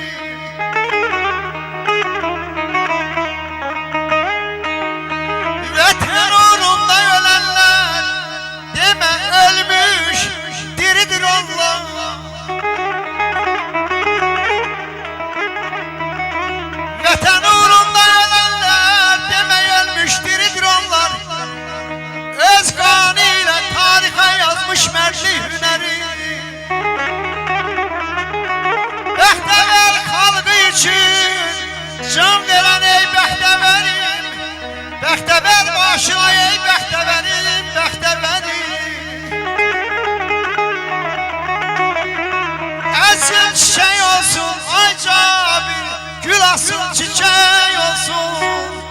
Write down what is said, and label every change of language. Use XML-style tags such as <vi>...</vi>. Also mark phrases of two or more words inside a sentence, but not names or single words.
<tr>Vətən uğrunda ölenler deme ölmüş, diridir onlar. Vətən uğrunda ölenler deme ölmüş, diridir onlar. Öz kanı ile tarihe yazmış mertli hüneri.</tr> <az>Bəxtəvər xalqı için can veren ey bəxtəvərim. Bəxtəvər başına ey bəxtəvərim, bəxtəvərim. Əsil çiçək olsun ay Cabir, gül asıl çiçək olsun.</az>